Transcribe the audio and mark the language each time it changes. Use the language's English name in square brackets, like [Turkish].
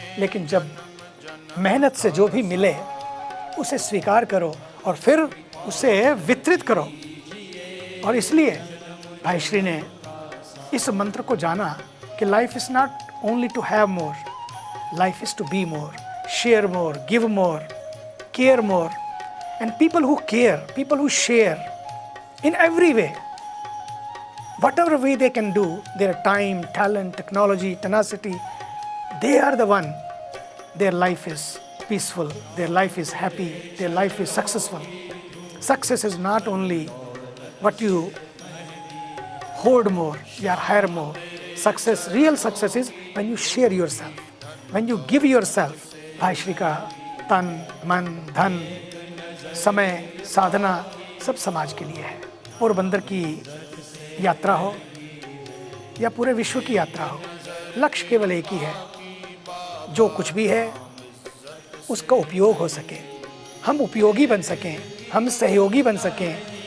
[Hindi] लेकिन जब मेहनत से जो भी मिले उसे स्वीकार करो और फिर उसे वितरित करो। और इसलिए भाई श्री ने इस मंत्र को जाना कि [English] Life is not only to have more, life is to be more, share more, give more, care more. And people who care, people who share in every way, whatever way they can do, their time, talent, technology, tenacity, they are the one. Their life is peaceful, their life is happy, their life is successful. Success is not only what you hoard more or hire more. Success, real success is when you share yourself, when you give yourself. [Hindi] भाई श्री का तन, मन, धन, समय, साधना सब समाज के लिए है। पोरबंदर की यात्रा हो या पूरे विश्व की यात्रा हो, लक्ष्य केवल एक ही है, जो कुछ भी है उसका उपयोग हो सके, हम उपयोगी बन सकें, हम सहयोगी बन सकें।